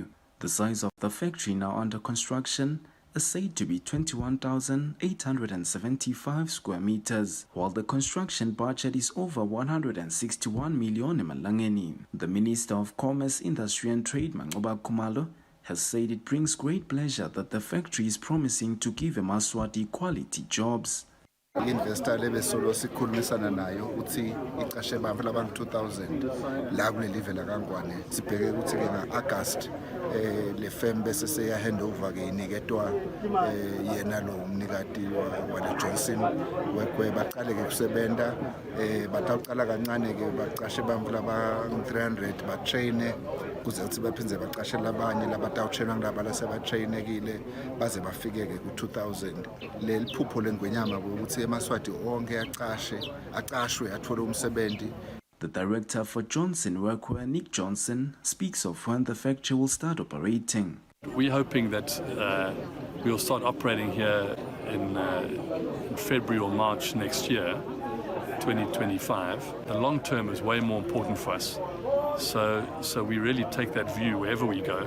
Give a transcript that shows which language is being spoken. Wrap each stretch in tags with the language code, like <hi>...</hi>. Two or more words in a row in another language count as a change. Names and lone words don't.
<en>The size of the factory now under construction is said to be 21,875 square meters, while the construction budget is over 161 million emalangeni. The Minister of Commerce, Industry and Trade, Mangoba Khumalo, has said it brings great pleasure that the factory is promising to give Emaswati quality jobs.</en> <ss>Investor lebesolo sikhulumisana nayo uthi iqashe abantu labantu 2000 la kuleli vela kaNgwane sibheke ukuthi ke ngaAugust le firm bese seya handover ke iniketwa yena lo umnikati wale Johnson Workwear baqale ke kusebenta bataqala kancane ke baqashe abantu laba 300 ba train kuze ukuthi baphindze baqashe labanye labatawutrainwa ngilaba lasebatrainekile baze bafike ke ku 2000 leli phupho lengwenyama ukuthi emaswati onke aqashwe athole umsebenzi.</ss> <en>The director for Johnson Workwear, Nick Johnson, speaks of when the factory will start operating. We're hoping that we'll start operating here in February or March next year, 2025. The long term is way more important for us. So we really take that view wherever we go.</en>